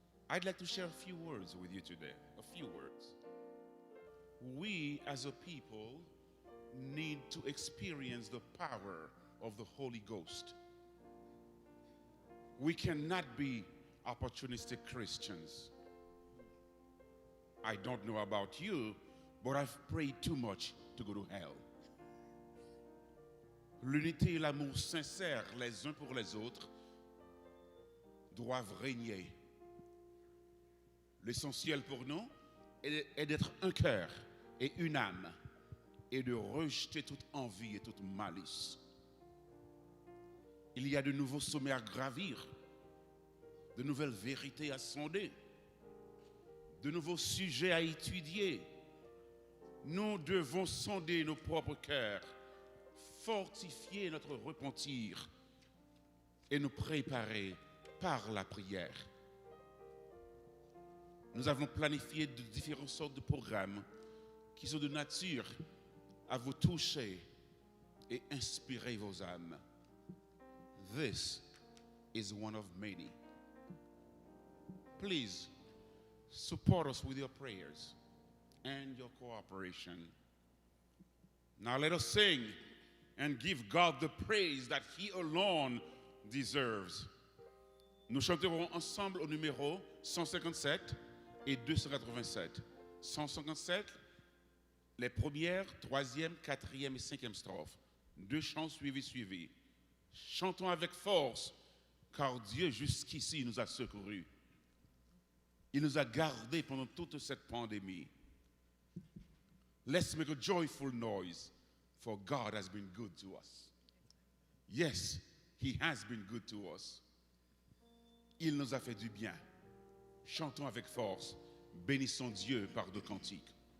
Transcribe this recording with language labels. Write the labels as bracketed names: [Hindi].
[English] I'd like to share a few words with you today. A few words. we as a people need to experience the power of the Holy Ghost. We cannot be opportunistic Christians. I don't know about you, but I've prayed too much to go to hell. [French] L'unité et l'amour sincère les uns pour les autres doivent régner. L'essentiel pour nous est d'être un cœur et une âme et de rejeter toute envie et toute malice. Il y a de nouveaux sommets à gravir, de nouvelles vérités à sonder, de nouveaux sujets à étudier. Nous devons sonder nos propres cœurs, fortifier notre repentir et nous préparer par la prière. Nous avons planifié de différentes sortes de programmes qui sont de nature à vous toucher et inspirer vos âmes. [English] This is one of many. Please support us with your prayers and your cooperation. Now let us sing and give God the praise that He alone deserves. [French] Nous chanterons ensemble au numéro 157 et 287. 157, les premières, troisième, quatrième et cinquième strophes. Deux chants suivis. Chantons avec force, car Dieu jusqu'ici nous a secourus. Il nous a gardés pendant toute cette pandémie. [English] Let's make a joyful noise, for God has been good to us. Yes, He has been good to us. [French] Il nous a fait du bien. Chantons avec force, bénissons Dieu par deux cantiques.